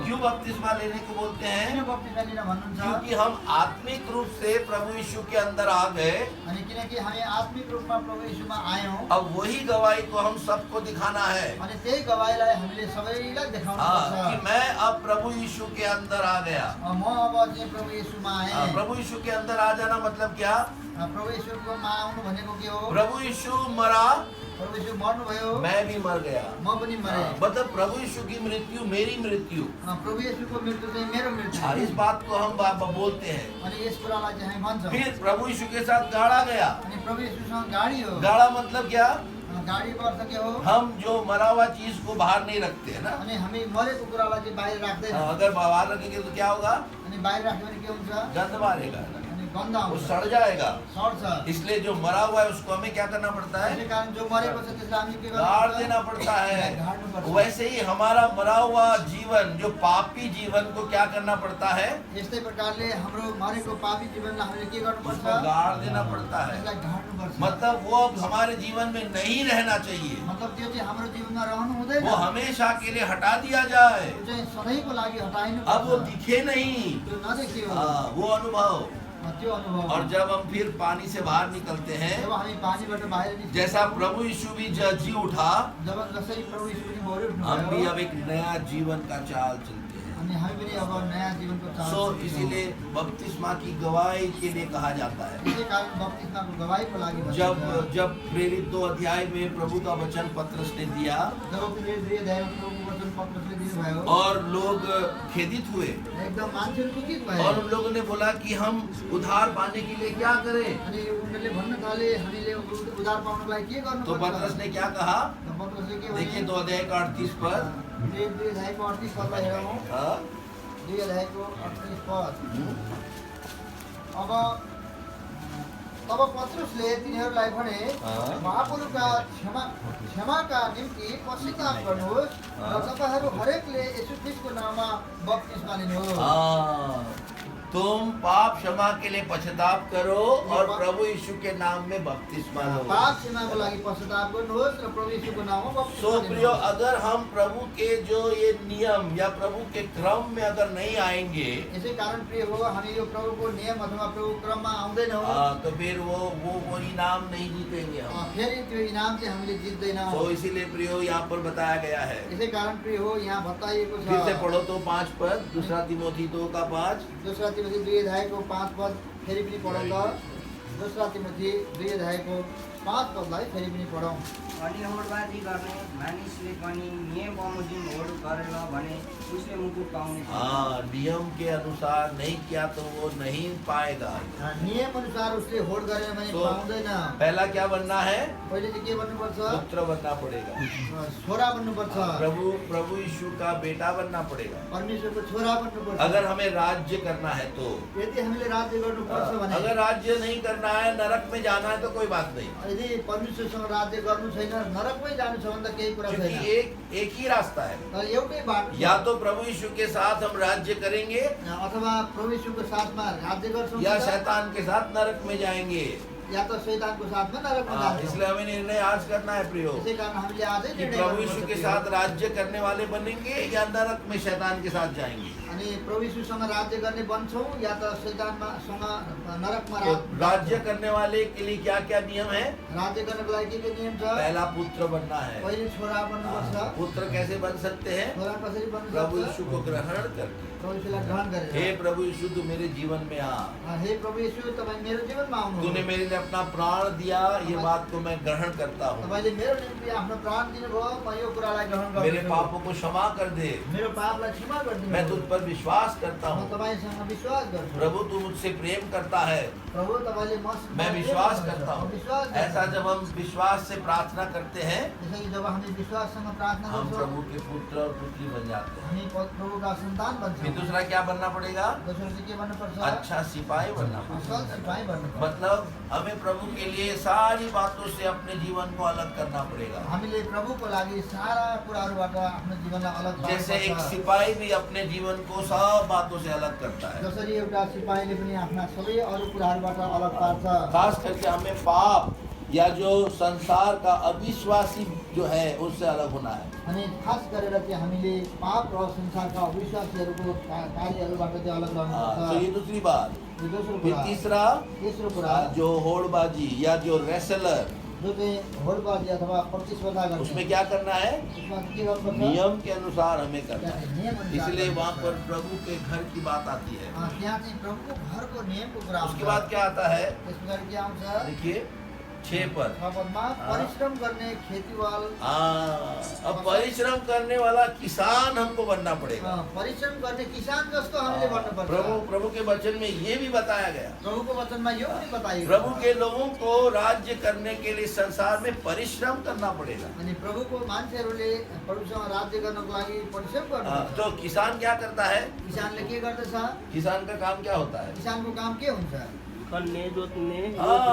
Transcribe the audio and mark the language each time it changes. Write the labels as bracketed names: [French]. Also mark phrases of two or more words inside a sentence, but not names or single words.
[Hindi] क्यों बपतिस्मा लेने को बोलते [Nepali] किन [Hindi] हैं? [Nepali] बप्तिस्मा लिन भन्नुहुन्छ? [Hindi] क्योंकि हम आत्मिक रूप से प्रभु यीशु के अंदर आ गए। [Nepali] अनि किनकि हामी आत्मिक रूपमा प्रभु यीशुमा आयौँ [Hindi] अब वही गवाही को हम सबको दिखाना है, [Nepali] अनि त्यही गवाहीलाई हामीले सबैलाई देखाउनु [Hindi] हाँ, [Nepali] पर्छ। [Hindi] कि मैं अब प्रभु यीशु के अंदर आ गया। [Nepali] म अब चाहिँ प्रभु यीशुमा [Hindi] हाँ, [Nepali] आएँ। [Hindi] प्रभु यीशु के अंदर आ जाना मतलब क्या? [Nepali] प्रभु यीशुकोमा आउनु भनेको के हो? [Hindi] प्रभु यीशु मरा, [Nepali] प्रभु यीशु मर्नुभयो, [Hindi] मैं भी मर गया। [Nepali] म पनि मरे। [Hindi] मतलब प्रभु यीशु की मृत्यु मेरी मृत्यु। [Nepali] प्रभु यीशुको मृत्यु चाहिँ मेरो मृत्यु [Hindi] हाँ, [Nepali] हो। [Hindi] इस बात को हम बोलते हैं। [Nepali] अनि यस कुरालाई चाहिँ हामी भन्छौँ। [Hindi] फिर प्रभु यीशु के साथ गाड़ा गया। [Nepali] अनि प्रभु यीशुसँग गाडी हो। [Hindi] गाड़ा मतलब क्या? [Nepali] गाडीको अर्थ के हो? [Hindi] हम जो मरा हुआ चीज को बाहर नहीं रखते है ना। [Nepali] अनि हामी मरेको कुरालाई चाहिँ बाहिर राख्दैन। [Hindi] अगर बाहर रखेंगे तो क्या होगा? [Nepali] अनि बाहिर राख्यो भने के हुन्छ? [Hindi] गंध मारेगा, [Nepali] अनि गन्ध [Hindi] वो [Nepali] आउँछ, [Hindi] सड़ जाएगा। [Nepali] सर्छ। [Hindi] इसलिए जो मरा हुआ है उसको हमें क्या करना पड़ता [Nepali] त्यसै [Hindi] है? [Nepali] कारण जो मरेको छ त्यसलाई हामी के [Hindi] गाड़ [Nepali] गर्नुपर्छ? [Hindi] देना पड़ता है। [Nepali] गाड्नुपर्छ। [Hindi] वैसे ही हमारा मरा हुआ जीवन, जो पापी जीवन को क्या करना पड़ता है? [Nepali] यस्तै प्रकारले हाम्रो मरेको पापी जीवनलाई हामीले के गर्नुपर्छ? [Hindi] उसको गाड़ देना पड़ता है। [Nepali] त्यसलाई गाड्नुपर्छ। [Hindi] मतलब वो अब हमारे जीवन में नहीं रहना चाहिए, [Nepali] मतलब त्यो चाहिँ हाम्रो जीवनमा रहनु हुँदैन। [Hindi] वो हमेशा के लिए हटा दिया जाए। [Nepali] त्यो चाहिँ सधैँको लागि हटाइनु [Hindi] अब वो दिखे नहीं। [Nepali] त्यो नदेखियो। [Hindi] हाँ, वो अनुभव। [Nepali] त्यो अनुभव। [Hindi] और जब हम फिर पानी से बाहर निकलते हैं, [Nepali] जब हामी पानीबाट बाहिर निस्किन्छौँ, [Hindi] जैसा प्रभु यीशु भी जी उठा, [Nepali] जब जसरी प्रभु यीशु पनि मरि [Hindi] हम भी [Nepali] उठ्नुभयो, [Hindi] अब एक नया जीवन का चाल चलते हैं। [Nepali] अनि हामी पनि अब नयाँ जीवनको चाल [Hindi] सो [Nepali] चल्छौँ। [Hindi] इसीलिए बपतिस्मा की गवाही के लिए कहा जाता है। [Nepali] त्यसै कारण बप्तिस्माको गवाहीको लागि भनिन्छ। [Hindi] जब प्रेरित 2 अध्याय में प्रभु का वचन पत्रस ने दिया [Nepali] जब प्रेरित 2 अध्यायमा प्रभुको वचन पत्रसले दिनुभयो, [Hindi] और लोग खेदित हुए, [Nepali] एकदम मान्छेहरू दुखित भए। [Hindi] और उन लोगों ने बोला कि हम उद्धार पाने के लिए क्या करें? [Nepali] अनि उनीहरूले भन्न थाले हामीले उद्धार पाउनलाई के गर्नु [Hindi] तो पत्रस ने क्या कहा? [Nepali] पत्रसले के [Hindi] देखिए 2 अध्याय का 38 पद। [Nepali] 2 अध्यायको 38 पदलाई हेरौँ। [Hindi] हाँ? [Nepali] 2 अध्यायको 38 पद। अब तब पत्रुसले तिनीहरूलाई भने महापुरुषका क्षमाका निम्ति पश्चाताप गर्नुहोस् र तपाईँहरू हरेकले येशू ख्रीष्टको नाममा बप्तिस्मा लिनुहोस्। [Hindi] हाँ, तुम पाप क्षमा के लिए पश्चाताप करो और प्रभु यीशु के नाम में बपतिस्मा लो। [Nepali] पाप क्षमाको लागि पश्चाताप गर्नुहोस् र प्रभु यीशुको नाममा बप्तिस्मा [Hindi] सो प्रियो, [Nepali] लिनुहोस्। [Hindi] अगर हम प्रभु के जो ये नियम या प्रभु के क्रम में अगर नहीं आएंगे [Nepali] यसै कारण प्रिय हो, हामी यो प्रभुको नियम अथवा प्रभुको क्रममा आउँदैनौँ, [Hindi] तो फिर वो इनाम नहीं जीतेंगे हम। [Nepali] फेरि त्यो इनाम चाहिँ हामीले जित्दैनौँ। [Hindi] तो इसीलिए प्रियो यहाँ पर बताया गया है। [Nepali] यसै कारण प्रिय हो, यहाँ बताइएको [Hindi] फिर से [Nepali] छ। [Hindi] पढ़ो तो 5 पद, दूसरा तिमोथी 2:5। [Nepali] दोस्रा तिमोथी 2 अध्यायको 5 पद फेरि पनि पढौँ त। दोस्रा तिमोथी 2 अध्यायको 5 पदलाई फेरि पनि पढौँ। अनि होडबाजी गर्ने मानिसले पनि नियम बमोजिम होड गरेन भने उसले मुकुट पाउने छैन। [Hindi] हाँ, नियम के अनुसार नहीं किया तो वो नहीं पाएगा। [Nepali] नियम अनुसार उसले होड गरेन भने [Hindi] तो [Nepali] पाउँदैन। [Hindi] पहला क्या बनना है? [Nepali] पहिले चाहिँ के भन्नुपर्छ? [Hindi] पुत्र बनना पड़ेगा। [Nepali] छोरा बन्नुपर्छ। [Hindi] प्रभु यीशु का बेटा बनना पड़ेगा। [Nepali] परमेश्वरको छोरा बन्नुपर्छ। [Hindi] अगर हमें राज्य करना है तो [Nepali] यदि हामीले राज्य गर्नुपर्छ भने, [Hindi] अगर राज्य नहीं करना है, नरक में जाना है तो कोई बात नहीं, [Nepali] यदि परमेश्वरसँग राज्य गर्नु छैन, नरकमै जानु छ भने त केही कुरा [Hindi] क्योंकि [Nepali] छैन। [Hindi] एक ही रास्ता है। [Nepali] तर एउटै बाटो छ। [Hindi] या तो प्रभु यीशु के साथ हम राज्य करेंगे [Nepali] अथवा प्रभु यीशुको साथमा राज्य गर्छौँ [Hindi] या [Nepali] त, [Hindi] शैतान के साथ नरक में जाएंगे। [Nepali] या त शैतानको साथमा नरकमा जान्छौँ। [Hindi] इसलिए हमें निर्णय आज करना है प्रियो [Nepali] त्यसै कारण हामीले आजै [Hindi] कि [Nepali] निर्णय [Hindi] प्रभु यीशु के [Nepali] गर्नुपर्छ। [Hindi] साथ राज्य करने वाले बनेंगे या नरक में शैतान के साथ जाएंगे। [Nepali] अनि प्रभु यीशुसँग राज्य गर्ने बन्छौँ या त शैतानमा सँग नरकमा [Hindi] तो राज्य करने वाले के लिए क्या क्या नियम है? [Nepali] राज्य गर्नको लागि के नियम छ? [Hindi] पहला पुत्र बनना है। [Nepali] पहिले छोरा बन्नुपर्छ। [Hindi] पुत्र कैसे बन सकते हैं? [Nepali] छोरा कसरी बन्न [Hindi] प्रभु [Nepali] सक्छ? यीशु को ग्रहण करके। प्रभु यीशुलाई ग्रहण हे गरेर। [Hindi] प्रभु यीशु, तू मेरे जीवन में आ, [Nepali] हे प्रभु यीशु, तपाईँ मेरो जीवनमा आउनु। [Hindi] तूने मेरे लिए अपना प्राण दिया, ये बात को मैं ग्रहण करता हूँ। [Nepali] तपाईले मेरो निम्ति आफ्नो प्राण दिनुभयो, म यो कुरालाई ग्रहण गर्छु। [Hindi] मेरे पापों को क्षमा कर दे, [Nepali] मेरो पापलाई क्षमा गरिदिनु। [Hindi] मैं तुझ पर विश्वास करता [Nepali] म [Hindi] हूँ। [Nepali] तपाईसँग विश्वास गर्छु। [Hindi] प्रभु, तू मुझसे प्रेम करता है, [Nepali] प्रभु तपाईले मसँग [Hindi] मैं विश्वास करता [Nepali] म [Hindi] हूँ। [Nepali] विश्वास गर्छु। [Hindi] ऐसा जब हम विश्वास से प्रार्थना करते हैं, [Nepali] त्यसैले जब हामी विश्वाससँग प्रार्थना [Hindi] हम [Nepali] गर्छौँ, [Hindi] प्रभु के पुत्र और पुत्री बन जाते हैं। [Nepali] हामी प्रभुका सन्तान [Hindi] फिर [Nepali] बन्छौँ। [Hindi] दूसरा क्या बनना पड़ेगा? [Nepali] दोस्रो चाहिँ के भन्नुपर्छ? [Hindi] अच्छा सिपाही बनना पड़ेगा। [Nepali] असल सिपाही बन्नुपर्छ। [Hindi] मतलब हमें प्रभु के लिए सारी बातों से अपने जीवन को अलग करना पड़ेगा। [Nepali] हामीले प्रभुको लागि सारा कुराहरूबाट आफ्नो जीवनलाई अलग [Hindi] जैसे एक [Nepali] पार्नुपर्छ। [Hindi] सिपाही भी अपने जीवन को सब बातों से अलग करता है। [Nepali] जसरी एउटा सिपाहीले पनि आफ्ना सबै अरू कुराहरूबाट अलग पार्छ। [Hindi] खास करके हमें पाप या जो संसार का अविश्वासी जो है उससे अलग होना है। [Nepali] अनि खास गरेर चाहिँ हामीले पाप र संसारका अविश्वासीहरूको कार्यहरूबाट चाहिँ अलग [Hindi] तो [Nepali] रहनुपर्छ। [Hindi] ये दूसरी बात। [Nepali] यो दोस्रो [Hindi] फिर [Nepali] कुरा। [Hindi] तीसरा, [Nepali] तेस्रो कुरा, [Hindi] जो होड़बाजी या जो रेसलर, [Nepali] जो चाहिँ होडबाजी अथवा प्रतिस्पर्धा गर्ने, [Hindi] उसमें क्या करना है? [Nepali] उसमा के गर्नुपर्छ? [Hindi] नियम के अनुसार हमें करना है। [Nepali] नियम अनुसार [Hindi] इसलिए वहाँ [Nepali] गर्नुपर्छ। [Hindi] पर प्रभु के घर की बात आती है। [Nepali] त्यहाँ चाहिँ प्रभुको घरको नियमको कुरा आउँछ। [Hindi] उसके बाद क्या आता है? [Nepali] त्यस पछाडि के आउँछ? [Hindi] देखिए 6 पद। [Nepali] पदमा परिश्रम गर्ने खेतीवाल, [Hindi] अब परिश्रम करने वाला किसान हमको बनना पड़ेगा। [Nepali] परिश्रम गर्ने किसान जस्तो हामीले भन्नुपर्छ। [Hindi] प्रभु के वचन में ये भी बताया गया। [Nepali] प्रभुको वचनमा यो पनि बताइएको छ। [Hindi] प्रभु के लोगों को राज्य करने के लिए संसार में परिश्रम करना पड़ेगा। [Nepali] अनि प्रभुको मान्छेहरूले प्रभुसँग राज्य गर्नको लागि परिश्रम गर्नुपर्छ। [Hindi] तो किसान क्या करता है? [Nepali] किसानले के गर्दछ? [Hindi] किसान का काम क्या होता है? [Nepali] किसानको काम के हुन्छ? खन्ने, जोत्ने, [Hindi] हाँ।